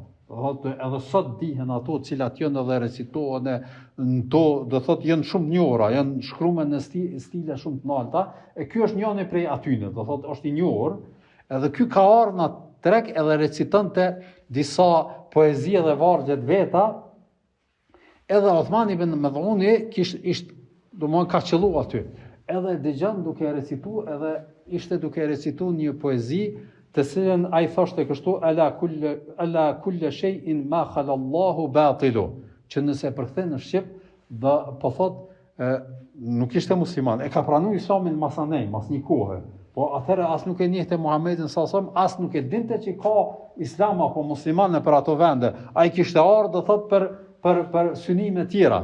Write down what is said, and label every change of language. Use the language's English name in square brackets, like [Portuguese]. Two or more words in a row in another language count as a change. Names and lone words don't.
[Albanian] Edhe sot dihen ato cilat janë edhe recitohen në to, do thotë janë shumë njohura, janë shkruar në stile shumë të larta, e ky është njëri prej atyre, do thotë është i njohur, edhe ky ka ardhur në treg edhe recitonte disa poezi dhe vargje të veta, edhe Osman ibn Madhuni domthonë ka qellu aty. Edhe dëgjon duke recitu, edhe ishte duke recitu një poezi të cilën ai thoshte kështu [Arabic] ألا كل شيء ما خلا الله باطل, [Albanian] që nëse përkthen në shqip dhe po thot nuk ishte musliman, e ka pranuar islamin masanej, mas një kohë, po atëherë as nuk e njehte Muhamedit [Arabic] صلى الله عليه وسلم, [Albanian] as nuk e dinte që ka islam apo musliman në për ato vende. Ai kishte ardhur do thot për synime tjera.